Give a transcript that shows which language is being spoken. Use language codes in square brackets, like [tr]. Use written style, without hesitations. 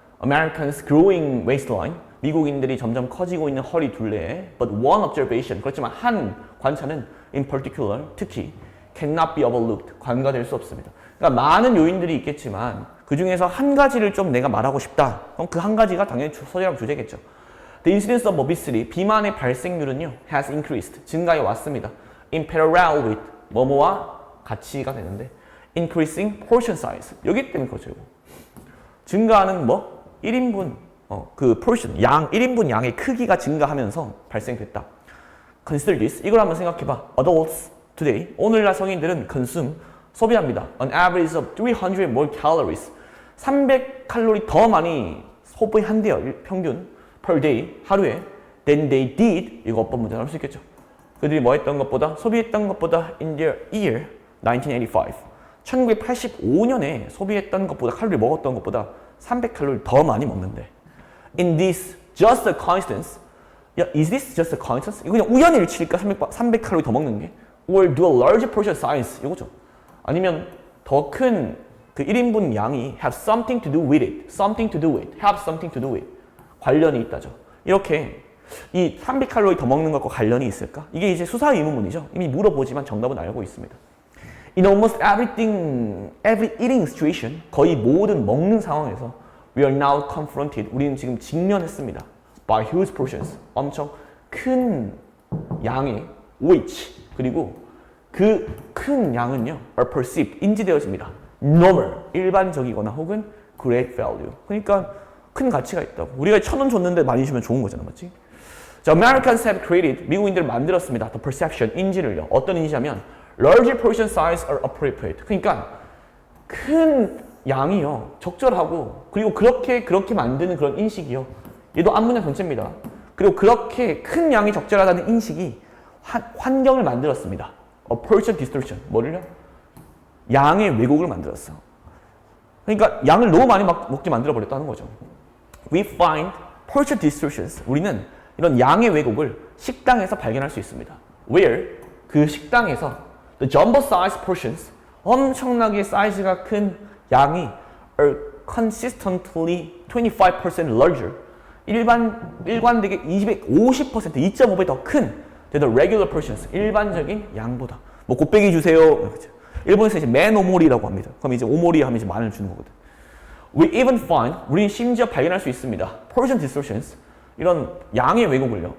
[en] Americans' growing waistline, [ko] 미국인들이 점점 커지고 있는 허리 둘레에, [en] but one observation, [ko] 그렇지만 한 관찰은 [en] in particular, [ko] 특히, [en] cannot be overlooked, [ko] 관가될 수 없습니다. 그러니까 많은 요인들이 있겠지만 그 중에서 한 가지를 좀 내가 말하고 싶다. 그럼 그 한 가지가 당연히 소재랑 주제겠죠. [en] The incidence of obesity, [ko] 비만의 발생률은요, [en] has increased, [ko] 증가해 왔습니다. [en] In parallel with, [ko] 뭐뭐와 같이가 되는데, [en] increasing portion size, [ko] 여기 때문에 그렇죠. 증가하는 뭐? 1인분, 그 portion, 양, 1인분 양의 크기가 증가하면서 발생됐다. [en] Consider this, [ko] 이걸 한번 생각해봐. [en] Adults today, [ko] 오늘날 성인들은 [en] consume, [ko] 소비합니다. [en] An average of 300 more calories, [ko] 300칼로리 더 많이 소비한대요. 평균 [en] per day, [ko] 하루에 [en] than they did, [ko] 이거 어법 문제 나올 수 있겠죠. 그들이 뭐 했던 것보다, 소비했던 것보다 [en] in their year 1985, [ko] 1985년에 소비했던 것보다, 칼로리 먹었던 것보다 300칼로리 더 많이 먹는데, [en] in this just a coincidence, is this just a coincidence? [ko] 이거 그냥 우연히 일치일까? 300칼로리 더 먹는 게? [en] or do a large portion size, [ko] 이거죠. 아니면 더 큰 그 1인분 양이 [en] have something to do with it, something to do with, have something to do with, [ko] 관련이 있다죠. 이렇게 이 300칼로리 더 먹는 것과 관련이 있을까? 이게 이제 수사 의문문이죠. 이미 물어보지만 정답은 알고 있습니다. [en] In almost every eating situation, [ko] 거의 모든 먹는 상황에서 [en] we are now confronted, [ko] 우리는 지금 직면했습니다. [en] By huge portions, [ko] 엄청 큰 양의 [en] which, [ko] 그리고 그 큰 양은요, [en] are perceived, [ko] 인지되어집니다. [en] normal, [ko] 일반적이거나 혹은 [en] great value. [ko] 그러니까 큰 가치가 있다고. 우리가 1,000원 줬는데 많이 주면 좋은 거잖아, 맞지? 자, [en] Americans have created, [ko] 미국인들 만들었습니다. [en] The perception, [ko] 인지를요. 어떤 인지하면 [en] large portion size are appropriate. [ko] 그러니까 큰 양이요, 적절하고, 그리고 그렇게 만드는 그런 인식이요. 얘도 앞문장 전체입니다. 그리고 그렇게 큰 양이 적절하다는 인식이 환경을 만들었습니다. [en] A portion distortion. [ko] 뭐를요? 양의 왜곡을 만들었어. 그러니까 양을 너무 많이 먹게 만들어 버렸다는 거죠. [en] We find portion distortions. [ko] 우리는 이런 양의 왜곡을 식당에서 발견할 수 있습니다. [en] Where [ko] 그 식당에서 [en] the jumbo size portions [ko] 엄청나게 사이즈가 큰 양이 [en] are consistently 25% larger. [ko] 일관되게 250%, 2.5배 더 큰 [en] the regular portions. [ko] 일반적인 양보다. 뭐 곱빼기 주세요. 일본에서 이제 맨오모리라고 합니다. 그럼 이제 오모리 하면 이제 만을 주는 거거든. [en] We even find, [ko] 우리는 심지어 발견할 수 있습니다. [en] portion distortions, [ko] 이런 양의 왜곡을요.